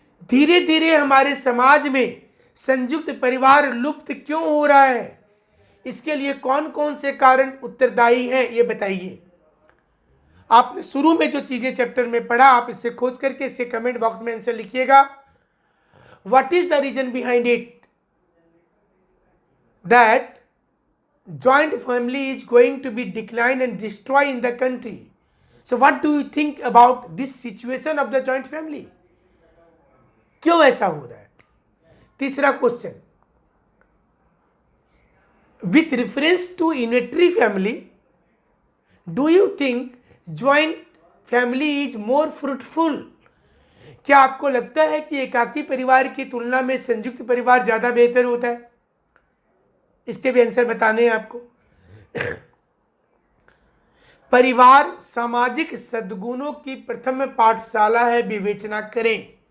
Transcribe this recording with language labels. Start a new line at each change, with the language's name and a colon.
Hindi: धीरे धीरे हमारे समाज में संयुक्त परिवार लुप्त क्यों हो रहा है, इसके लिए कौन कौन से कारण उत्तरदायी हैं, ये बताइए। आपने शुरू में जो चीजें चैप्टर में पढ़ा, आप इससे खोज करके इसके कमेंट बॉक्स में आंसर लिखिएगा।
English: What is the reason behind it that joint family is going to be decline and destroy in the country? So what do you think about this situation of the joint family?
Hindi: क्यों ऐसा हो रहा है? तीसरा question,
English: with reference to unitary family, do you think joint family is more fruitful?
Hindi: क्या आपको लगता है कि एकाकी परिवार की तुलना में संयुक्त परिवार ज्यादा बेहतर होता है? इसके भी आंसर बताने हैं आपको। परिवार सामाजिक सद्गुणों की प्रथम पाठशाला है, विवेचना करें।